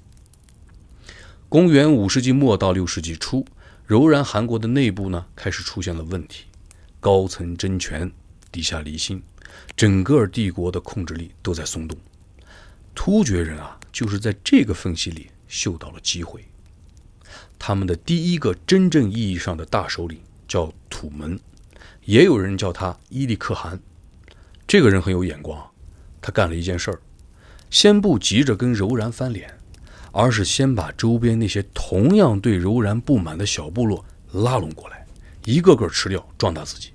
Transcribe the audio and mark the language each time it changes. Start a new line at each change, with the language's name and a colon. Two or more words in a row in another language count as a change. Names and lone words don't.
Chinese: 公元5世紀末到6世紀初，柔然汗國的内部呢開始出現了問題，高層爭權，底下離心，整個帝國的控制力都在鬆動。突厥人啊，就是在這個縫隙裡嗅到了機會。他們的第一個真正意義上的大首領叫土門，也有人叫他伊力可汗。這個人很有眼光，他幹了一件事兒，先不急着跟柔然翻臉，而是先把周邊那些同樣對柔然不滿的小部落拉攏過來，一個個吃掉，壯大自己。